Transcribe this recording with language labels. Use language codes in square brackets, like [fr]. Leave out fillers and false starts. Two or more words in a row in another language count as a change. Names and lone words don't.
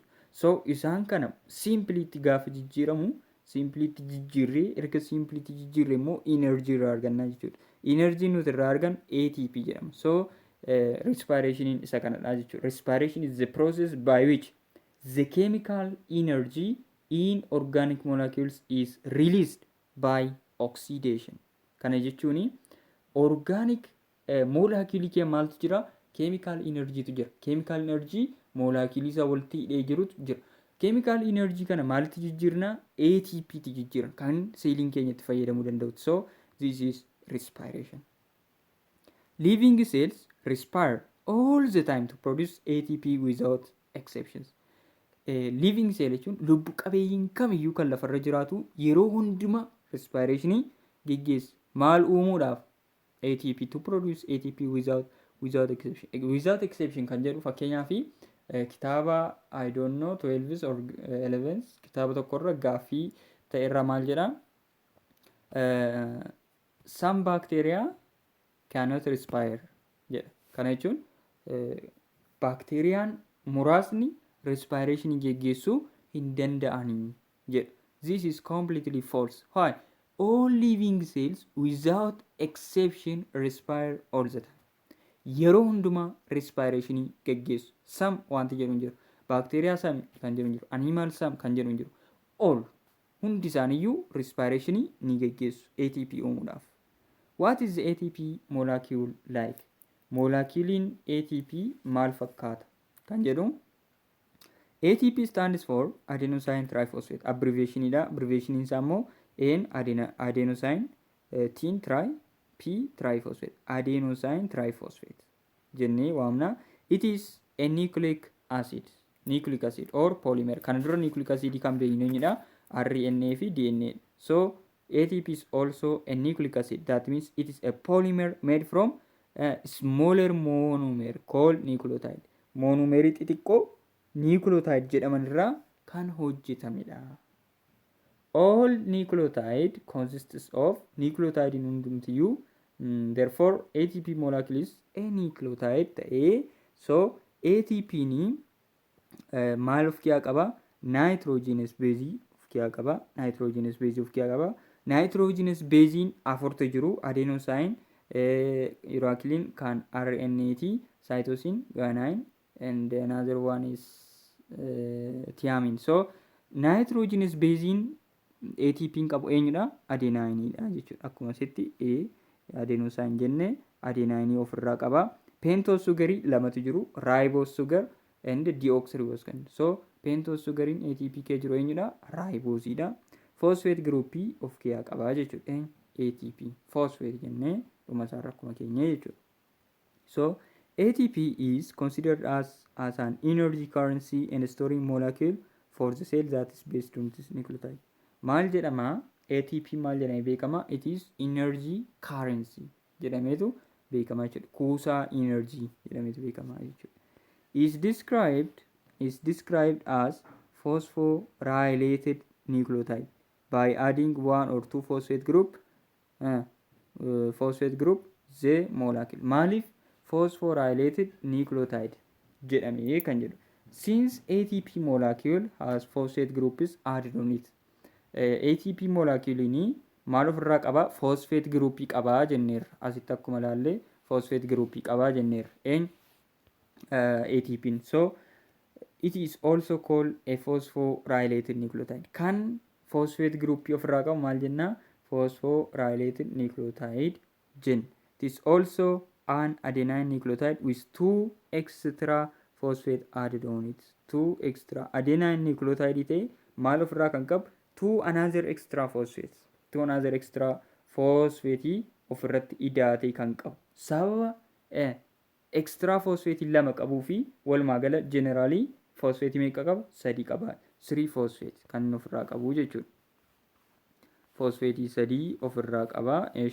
[om] So isaan kana simpliitti gaafa jijjiiramu simpliitti jijjiirree erga simpliitti jijjiirree immoo energy irraa arganna jechuudha. Energy nuti irraa argan ATP jedhama. So respiration isa kanadha jechuudha. [en] Respiration is the process by which the chemical energy in organic molecules is released by oxidation. [om] Kana jechuun [en] organic molecules [om] kee maaltu jira? [en] Chemical energy [om] tu jira. [en] Chemical energy molecules [om] isa walitti hidhee jirutu jira. [en] Chemical energy [om] kana maalitti jijjiirna? ATP ti jijjiirna kan seeliin keenyatti fayyadamuu danda'u. [en] So this is respiration. Living cells respire all the time to produce ATP without exceptions. Living cell [om] jechuun lubbu qabeeyyiin kamiyyuu kan lafarra jiraatu yeroo hundumaa respirationii geggeessa. Maal uumuudhaaf? [en] ATP to produce ATP without exception. Without exception [om] kan jedhu fakkeenyaaf kitaaba [en] I don't know 12s or 11s [om] kitaaba tokkorra gaaffii ta'erra maal jedha? [en] Some bacteria cannot respire jedha. [om] Kana jechuun baakteeriyaan muraasni respiration geggeessuu hin danda'anii jedha. [en] This is completely false. Why? All living cells without exception respire all the time. [om] Yeroo hundumaa respiration geggeessu. Some wanti jedhu hin jiru. [en] Bacteria some [om] kan jedhu hin jiru. [en] Animal some [om] kan jedhu hin jiru. All hundi isaaniiyyuu respiration ni geggeessu ATP uumuudhaaf. [en] What is the ATP molecule like? [om] Moleculiin ATP maal fakkaata? Kan jedhu [en] ATP stands for adenosine triphosphate. Abbreviation dha. [om] Abbreviation isaa immoo adenosine tin P triphosphate. [en] Adenosine triphosphate [om] jennee waamna. [en] It is a nucleic acid or polymer. [om] Kana dura [en] nucleic acid [om] kan beeknudha. RNA fi DNA. [en] So ATP is also a nucleic acid. That means it is a polymer made from a smaller monomer called nucleotide. [om] Monomerii xixiqqoo nucleotide jedhaman irraa kan hojjetamedha. [en] All nucleotide consists of nucleotide in hundumtiyyuu. Therefore ATP molecule is a nucleotide ta'ee so ATP [om] ni maal of keessaa qaba? [en] Nitrogenous base [om] of keessaa qaba. [en] Nitrogenous base [om] afurtu jiru. [en] Adenosine, uracilin kan RNA ti, cytosine, guanine, and another one is thiamine. [om] So [en] nitrogenous base [om] ATP qabu eenyudha? Adenine dha jechuudha. Akkuma asitti adenosine jenne adenine ofirraa qaba. [en] Pentose sugar [om] lamatu jiru. [en] Ribose sugar and deoxyribose kan. [om] So [en] pentose sugar [om] ATP kee jiru eenyudha? Ribose dha. [en] Phosphate group [om] of keessaa qaba jechuudha. ATP phosphate jenne dhuma isaarra akkuma keenya jechuudha. [en] So ATP is considered as an energy currency and storing molecule for the cell that is based on this nucleotide. [om] Maal jedhama? ATP maal jedhamee beekama? [en] It is energy currency [om] jedhameetu beekama jechuudha. Kuusaa energy jedhameetu beekama jechuudha. [en] Is described as phosphorylated nucleotide by adding one or two phosphate group the molecule. [om] Maaliif [en] phosphorylated nucleotide [om] jedhamee kan jedhu? [en] Since ATP molecule has phosphate groups added on it. ATP molecule [om] ni maal ofirraa qaba? [en] Phosphate group [om] qaba jenneerra. Asitti akkuma ilaalle [en] phosphate group [om] qaba jenneerra. [en] ATP. So it is also called a phosphorylated nucleotide. [om] Kan [en] phosphate group [om] ofirraa qabu maal jenna? [en] Phosphorylated nucleotide gen. It is also an adenine nucleotide with two extra phosphate added on it. Two extra adenine nucleotide [om] ta'e maal ofirraa kan qabu? [en] Two another extra phosphates. Two another extra phosphate [om] ofirratti idaatee kan qabu. Sababa [en] extra phosphate [om] lama qabuu fi walumaa gala [en] generally phosphate [om] meeqa qaba? 3 qaba. 3 phosphate kan ofirraa qabu jechuudha. Phosphate 3 ofirraa qaba.